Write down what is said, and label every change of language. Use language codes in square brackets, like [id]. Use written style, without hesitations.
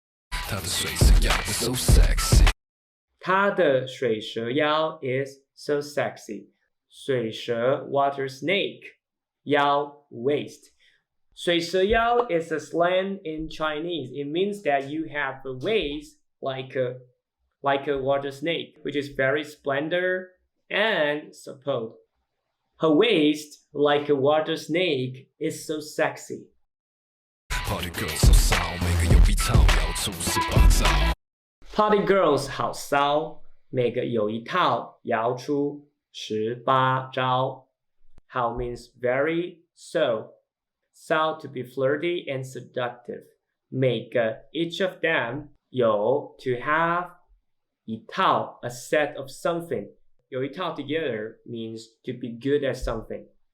[zh] 她的水蛇腰得 [en] So sexy. [zh] 她的水蛇腰 [en] is so sexy 水蛇 water snake 腰 waist水蛇腰 is a slang in Chinese. It means that you have a waist like a water snake, which is very splendor and supple. Her waist, like a water snake, is so sexy. Party girls [zh] 好骚，每个有一套，摇出18招。 [en] Party girls [zh] 好骚，每个有一套，摇出18招。 [en] 好 means very so.So to be flirty and seductive. 每个 each of them 有 to have 一套 a set of something. 有一套 together means to be good at something.